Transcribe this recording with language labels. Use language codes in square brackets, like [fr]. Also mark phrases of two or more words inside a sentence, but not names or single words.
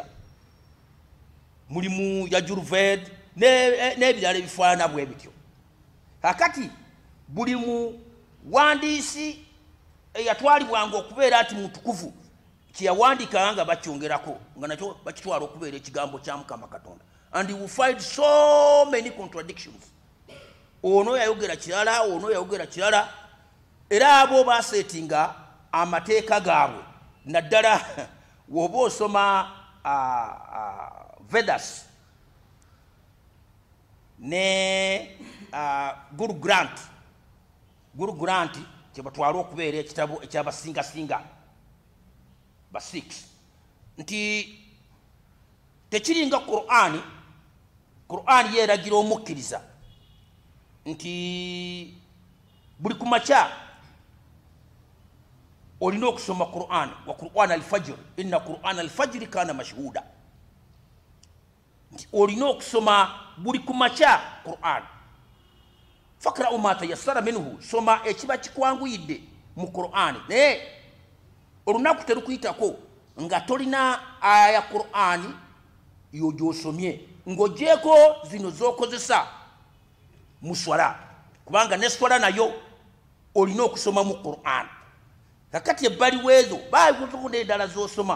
[lg] Mulimu Yajurved n'ebirala ebifaana bwe bityo. Kakati buli mu wandiisi eyatwalibwanga okubeera ati mutukuvu kyeyawandiikanga nga bakyongerako nga nakyo bakitwala okubeera ekigambo kya Mukama Katonda. [en] And you will find so many contradictions. [lg] Ono yayogera kirala, ono yayogera kirala. Era abo basetinga amateeka gaabwe naddala woba osoma Vedas ne Guru Granth kyebatwala okubeera ekitabo ekyabasingasinga ba 6 nti tekiringa Qur'ani yeeragira omukkiriza nti buli kumakya olina okusoma Qur'an [ar] وقرآن الفجر إن قرآن الفجر كان مشهودا. [lg] Olina okusoma buli kumakya Qur'an. [ar] فاقرءوا ما تيسر منه, [lg] soma ekiba kikwanguyidde mu Qur'an. Naye olunaku terukuyitako nga tolina aya Qur'ani yo gyosomye ng'ogyeko zino z'okozesa mu swala kubanga ne swala nayo olina okusoma mu Qur'an kakati ebbali weezo baayikuzuku n'eddala z'osoma